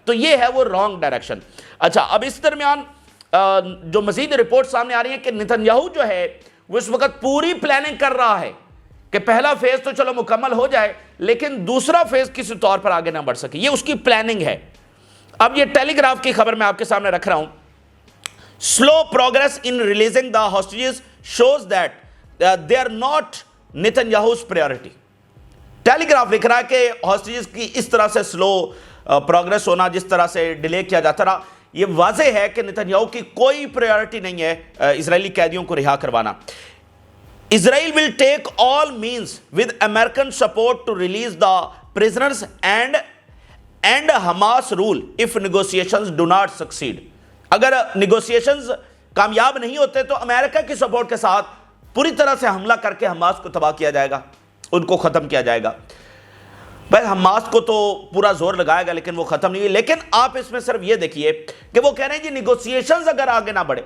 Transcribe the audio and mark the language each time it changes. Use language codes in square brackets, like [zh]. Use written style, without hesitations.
[ur] تو یہ ہے وہ رانگ ڈائریکشن. اچھا، اب اس درمیان جو مزید رپورٹ سامنے آ رہی ہیں کہ نتن یاہو جو ہے وہ اس وقت پوری پلاننگ کر رہا ہے کہ پہلا فیز تو چلو مکمل ہو جائے لیکن دوسرا فیز کسی طور پر آگے نہ بڑھ سکے. یہ اس کی پلاننگ ہے. اب یہ ٹیلی گراف کی خبر میں آپ کے سامنے رکھ رہا ہوں. [en] Slow progress in releasing the hostages shows that they are not Netanyahu's priority. [ur] Tele graph لکھ رہا ہے کہ ہاسٹیجز کی اس طرح سے سلو پروگرس ہونا، جس طرح سے ڈیلے کیا جاتا رہا، یہ واضح ہے کہ نتن یاہو کی کوئی پریورٹی نہیں ہے اسرائیلی قیدیوں کو رہا کروانا. [en] Israel will take all means with American support to release the prisoners and Hamas rule if negotiations do not succeed. [ur] اگر نیگوسیشنز کامیاب نہیں ہوتے تو امریکہ کی سپورٹ کے ساتھ پوری طرح سے حملہ کر کے حماس کو تباہ کیا جائے گا، ان کو ختم کیا جائے گا. بھائی حماس کو تو پورا زور لگائے گا لیکن وہ ختم نہیں ہے. لیکن آپ اس میں صرف یہ دیکھیے کہ وہ کہہ رہے ہیں جی نیگوسیشنز اگر آگے نہ بڑھے.